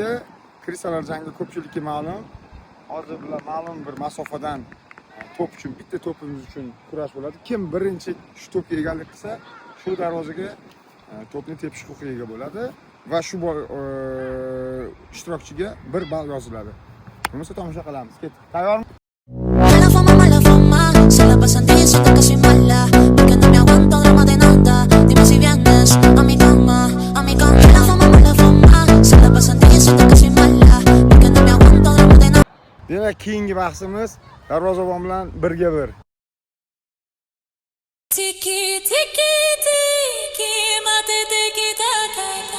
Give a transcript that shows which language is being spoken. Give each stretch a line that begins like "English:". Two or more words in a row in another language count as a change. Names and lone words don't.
Uzbek: Krisalar jangi ko'pchilikka ma'lum. Hozir bular ma'lum bir masofadan to'p uchun, bitta to'pimiz uchun kurash bo'ladi. Kim birinchi shu to'pga egalik qilsa, shu darvozaga to'pni tepish huquqiga ega bo'ladi va shu ishtirokchiga 1 ball yoziladi. Bo'lmasa tomosha qilamiz. Ket. Tayyormi?
Spanish: Mala fama, se la pasan diciendo que soy mala, porque no me aguanto drama de nada. Dime si vienes a mi cama, a mi cama. Mala fama, se la pasan diciendo que soy mala, porque no me aguanto drama de nada.
Uzbek: Demak, keyingi bahsimiz darvozabon bilan 1-ga 1. Tiki tiki tiki, mate tiki taka.